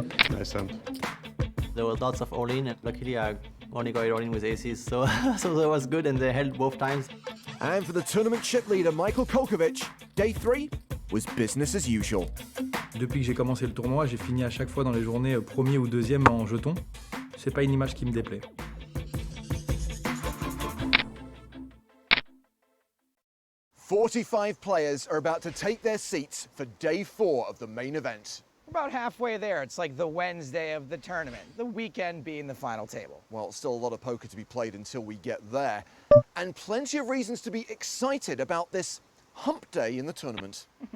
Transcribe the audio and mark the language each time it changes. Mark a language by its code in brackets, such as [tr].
[en] Nice hand. There was lots of all-in, and luckily I only got it all-in with aces, so so that was good, and they held both times. And for the tournament chip leader, Michael Kolkovic, day 3 was business as usual. [fr] Depuis que j'ai commencé le tournoi, j'ai fini à chaque fois dans les journées premier ou deuxième en jetons. C'est pas une image qui me déplaît. [en] 45 players are about to take their seats for day 4 of the main event. About halfway there. It's like the Wednesday of the tournament, the weekend being the final table. Well, still a lot of poker to be played until we get there. And plenty of reasons to be excited about this hump day in the tournament.